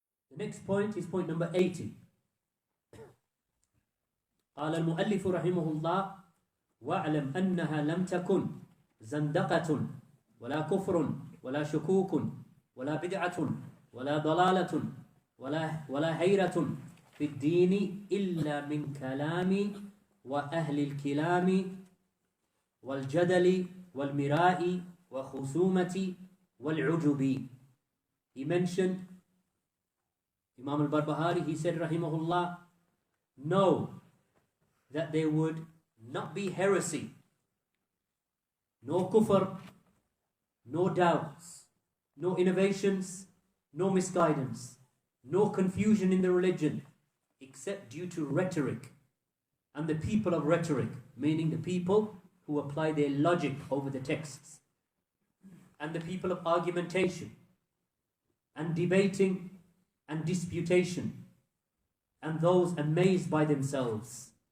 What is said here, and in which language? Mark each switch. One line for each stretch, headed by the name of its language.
English: The next point is point number 80.
Arabic: قال المؤلف رحمه الله واعلم أنها لم تكن زندقة ولا كفر ولا شكوك ولا بدعة ولا ضلالة ولا حيرة في الدين إلا من كلام وأهل الكلام والجدل والمراء وخصومة والعجب.
English: He mentioned, Imaam Al Barbaharee, he said rahimahullah, know that there would not be heresy, no kufr, no doubts, no innovations, no misguidance, no confusion in the religion, except due to rhetoric and the people of rhetoric, meaning the people who apply their logic over the texts, and the people of argumentation and debating and disputation, and those amazed by themselves.